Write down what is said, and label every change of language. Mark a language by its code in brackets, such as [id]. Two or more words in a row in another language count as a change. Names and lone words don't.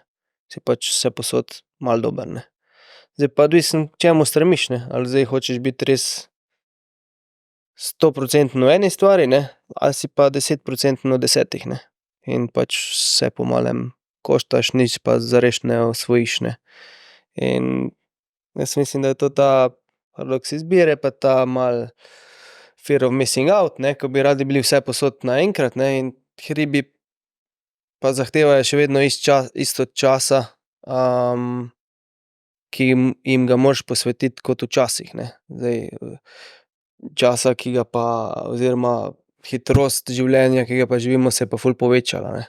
[sl] Si pač vse posod malo dober, ne. Zdaj pa odvisno, k čemu stremiš, ne, ali zdaj hočeš biti res 100% v eni stvari, ne, ali si pa 10% v 10, ne. In pač vse po malem koštaš, nič pa zares ne osvojiš, ne. In jaz mislim, da je to ta paradoks izbire, pa ta malo [en] fear of missing out, [sl] ne, ko bi radi bili vse posod naenkrat, ne, in hribi pa zahtevajo še vedno isto časa, ki jim ga moraš posvetiti kot včasih, ne. Zdaj, časa, ki ga pa, oziroma hitrost življenja, ki ga pa živimo, se je pa ful povečala, ne.